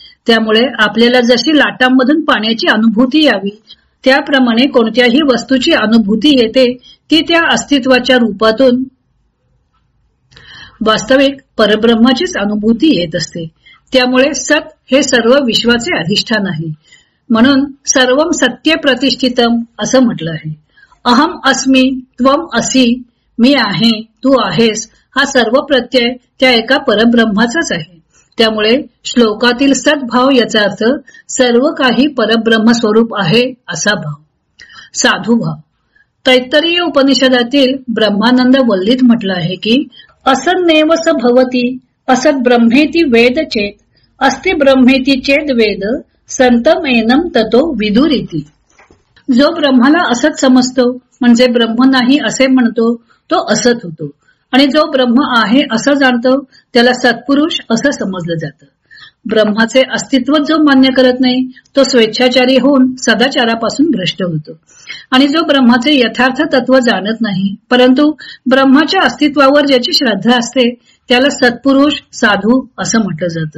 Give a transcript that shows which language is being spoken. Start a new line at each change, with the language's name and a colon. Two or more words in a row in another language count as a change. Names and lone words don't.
Marathi: त्यामुळे आपल्याला जशी लाटांमधून पाण्याची अनुभूती यावी त्याप्रमाणे कोणत्याही वस्तूची अनुभूती येते ती त्या अस्तित्वाच्या रूपातून वास्तविक परब्रह्माचीच अनुभूती येत असते. त्यामुळे सत हे सर्व विश्वाचे अधिष्ठान आहे. म्हणून
Sanskrit: सर्वम सत्य प्रतिष्ठितम
Marathi: असं म्हटलं आहे.
Sanskrit: अहम अस्मी, त्वम असि,
Marathi: मी आहे, तू आहेस, हा सर्व प्रत्यय त्या एका परब्रह्माचाच आहे. त्यामुळे श्लोकातील सद्भाव याचा अर्थ सर्व काही परब्रह्म स्वरूप आहे असा भाव.
Sanskrit: साधुभाव.
Marathi: तैत्तरीय उपनिषदातील ब्रह्मानंद वल्लीत म्हटलं आहे की
Sanskrit: असन्नेव स भवती असत ब्रह्मेती वेद चेत अस्ति ब्रह्मेती चेद वेद संतमेनम ततो विदुरिती.
Marathi: जो ब्रह्माला असत समजतो म्हणजे ब्रह्म नाही असे म्हणतो तो असत होतो, आणि जो ब्रह्म आहे असं जाणतो त्याला सत्पुरुष असं समजलं जातं. ब्रह्माचे अस्तित्व जो मान्य करत नाही तो स्वेच्छाचारी होऊन सदाचारापासून भ्रष्ट होतो, आणि जो ब्रह्माचे यथार्थ तत्व जाणत नाही परंतु ब्रह्माच्या अस्तित्वावर ज्याची श्रद्धा असते त्याला सत्पुरुष, साधू असं म्हटलं जातं.